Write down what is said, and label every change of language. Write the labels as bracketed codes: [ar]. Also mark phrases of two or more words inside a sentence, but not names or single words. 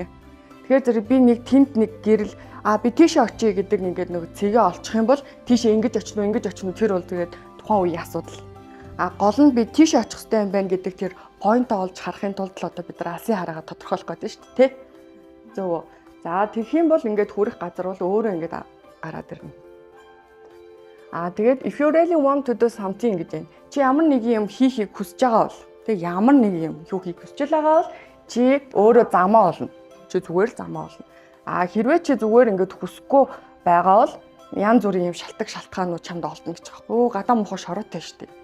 [mn] Тэгэхээр зэрэг би нэг тэнд нэг гэрэл би тийшээ очие гэдэг ингээд нөгөө цэгээ олчих юм бол тийшээ ингэж очно тэр бол тэгээд тухайн үеийн асуудал. Гол нь би тийшээ очих хэрэгтэй юм байна гэдэг тэр поинтоо олж харахын тулд л одоо бид нар алсын хараагаа тодорхойлох гэдэг шүү дээ, тэ. Зөв. За тэгэх юм бол ингээд хүрэх газар бол өөрөө ингээд гараад ирнэ. [en] Тэгээд if you really want to do something [mn] гэж байна. Чи ямар нэг юм хийхийг хүсэж байгаа бол тэг ямар нэг юм хийхийг хүсэж байгаа бол чи өөрөө замаа олно. Чи зүгээр л замаа олно. Хэрвээ чи зүгээр ингээд хүсэхгүй байгаа бол янз бүрийн юм шалтгаанууд чамд олдно гэж байгаа. Гадаа мохоо шороотой шүү дээ.